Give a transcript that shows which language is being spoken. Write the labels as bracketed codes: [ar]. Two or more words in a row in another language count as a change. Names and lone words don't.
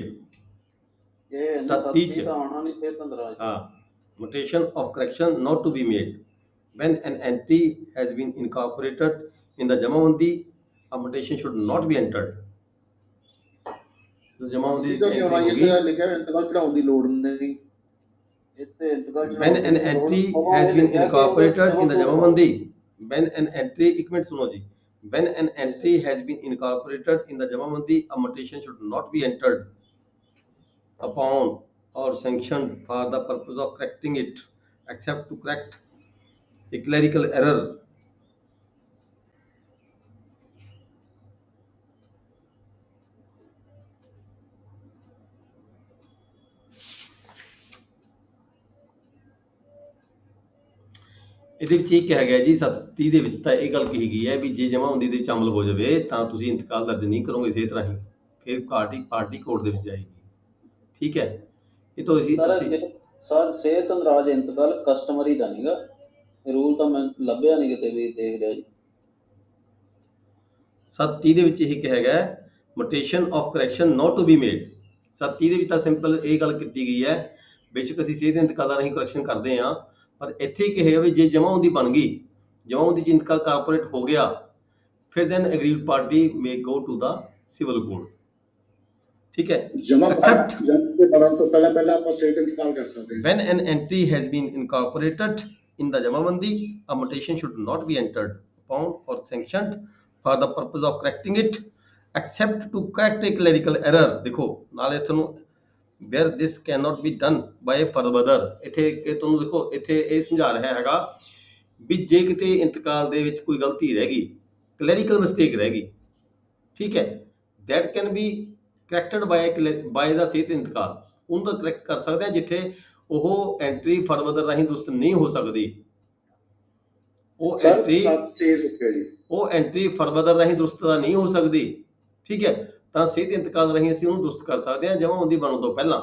[pa] ਇਹ ਸੱਤੀ ਚ। ਤਾਂ ਆਉਣਾ ਨਹੀਂ ਸਿਹਤ ਇੰਦਰਾਜ। [en] mutation of correction not to be made when an entry has been incorporated in the jamabandi, a mutation should not be entered। [hi] तो jamabandi [pa] ਇਹਦਾ [en] entry [pa] ਕਿਉਂ ਆਈ [hi] होगी [pa] ਇੱਥੇ ਲਿਖਿਆ ਇੰਤਕਾਲ ਚੜਾਉਣ ਦੀ ਲੋੜ ਨਹੀਂ। ਇੱਥੇ ਇੰਤਕਾਲ [en] when an entry has been incorporated in the jamabandi, when an entry [hi] एक मिनट सुनो जी, [en] when an entry has been incorporated in the jamabandi, a mutation should not be entered upon or sanctioned for the purpose of correcting it, except to correct a clerical error। [pa] ਇਹਦੇ ਵਿੱਚ ਇਹ ਕਿਹਾ ਗਿਆ ਜੀ 37 ਦੇ ਵਿੱਚ ਤਾਂ ਇਹ ਗੱਲ ਕਹੀ ਗਈ ਹੈ ਵੀ ਜੇ ਜਮਾਬੰਦੀ ਦੇ ਵਿੱਚ ਅਮਲ ਹੋ ਜਾਵੇ ਤਾਂ ਤੁਸੀਂ ਇੰਤਕਾਲ ਦਰਜ ਨਹੀਂ ਕਰੋਗੇ ਸਿਹਤ ਰਾਹੀਂ, ਫਿਰ ਪਾਰਟੀ ਕੋਰਟ ਦੇ ਵਿੱਚ ਜਾਏਗੀ। ਠੀਕ ਹੈ, ਇਹ ਤਾਂ ਸਰ ਸਿਹਤ ਇੰਦਰਾਜ ਇੰਤਕਾਲ ਕਸਟਮਰੀ ਦਾ ਨਹੀਂਗਾ, ਰੂਲ ਤਾਂ ਮੈਂ ਲੱਭਿਆ ਨਹੀਂ ਕਿਤੇ ਵੀ ਦੇਖ ਲਿਆ ਜੀ। 37 ਦੇ ਵਿੱਚ ਇਹ ਕਿਹਾ ਗਿਆ [en] mutation of correction not to be made। [pa] 37 ਦੇ ਵਿੱਚ ਤਾਂ ਸਿੰਪਲ ਇਹ ਗੱਲ ਕੀਤੀ ਗਈ ਹੈ, ਬੇਸ਼ੱਕ ਅਸੀਂ ਸਿਹਤ ਇੰਤਕਾਲ ਰਾਹੀਂ ਕਰੈਕਸ਼ਨ ਕਰਦੇ ਹਾਂ, ਪਰ ਇੱਥੇ ਕਿਹਾ ਵੀ ਜੇ ਜਮਾਬੰਦੀ ਬਣ ਗਈ, ਜਮਾਬੰਦੀ ਚ ਇੰਤਕਾਲ ਕਾਰਪੋਰੇਟ ਹੋ ਗਿਆ, ਫਿਰ [en] then aggrieved party may go to the civil court। [hi] ठीक है, [en] except [pa] ਆਪਾਂ ਸਿਹਤ ਇੰਤਕਾਲ ਕਰ ਸਕਦੇ ਹਾਂ। [en] when an entry has been incorporated in the jamabandi, a mutation should not be entered upon or sanctioned for the purpose of correcting it, except to correct a clerical error। [pa] ਦੇਖੋ ਨਾਲੇ ਤੁਹਾਨੂੰ [en] where this cannot be done by a further, [pa] ਇੱਥੇ ਇਹ ਤੁਹਾਨੂੰ ਦੇਖੋ ਇੱਥੇ ਇਹ ਸਮਝਾ ਰਿਹਾ ਹੈਗਾ ਵੀ ਜੇ ਕਿਤੇ ਇੰਤਕਾਲ ਦੇ ਵਿੱਚ ਕੋਈ ਗਲਤੀ ਰਹਿ ਗਈ, [en] clerical mistake [pa] ਰਹਿ ਗਈ, ਠੀਕ ਹੈ, [en] that can be corrected by the [pa] ਸਿਹਤ ਇੰਤਕਾਲ, ਉਹਨੂੰ ਤਾਂ ਕਰੈਕਟ ਕਰ ਸਕਦੇ ਆ ਜਿੱਥੇ ਉਹ ਐਂਟਰੀ ਫਰਵਦਰ ਰਾਹੀਂ ਦੁਰਸਤ ਨਹੀਂ ਹੋ ਸਕਦੀ, ਉਹ ਐਂਟਰੀ ਫਰਵਦਰ ਰਾਹੀਂ ਦੁਰਸਤ ਨਹੀਂ ਹੋ ਸਕਦੀ, ਠੀਕ ਹੈ, ਤਾਂ ਸਿਹਤ ਇੰਤਕਾਲ ਰਾਹੀਂ ਅਸੀਂ ਉਹਨੂੰ ਦੁਰਸਤ ਕਰ ਸਕਦੇ ਹਾਂ ਜਮਾਬੰਦੀ ਬਣਨ ਤੋਂ ਪਹਿਲਾਂ।